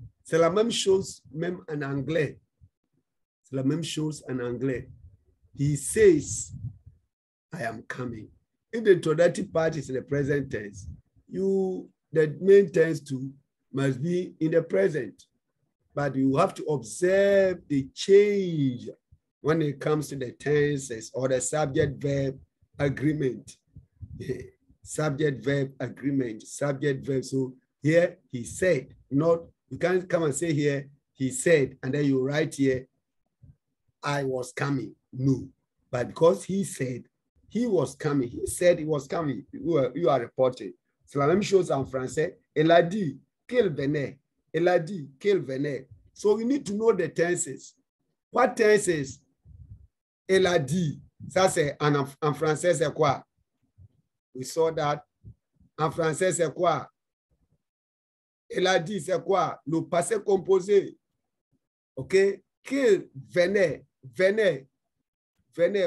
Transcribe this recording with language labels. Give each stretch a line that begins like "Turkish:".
French: C'est la même chose même en anglais. C'est la même chose en anglais.
English: He says, I am coming. If the introductory part is in the present tense, the main tense too must be in the present. But you have to observe the change when it comes to the tenses or the subject-verb agreement. Subject-verb agreement, subject-verb. So here he said, not, you can't come and say here, he said, and then you write here, I was coming. No. But because he said he was coming, he said he was coming, you are reporting.
French: C'est la même chose en français. Elle a dit qu'elle venait. Elle a dit qu'elle venait.
English: So you need to know the tenses. What tenses?
French: Elle a dit. Ça c'est en français c'est quoi?
English: We saw that.
French: En français c'est quoi? Elle a dit c'est quoi? Le passé composé. OK? Qu'elle venait. Venait. Venait.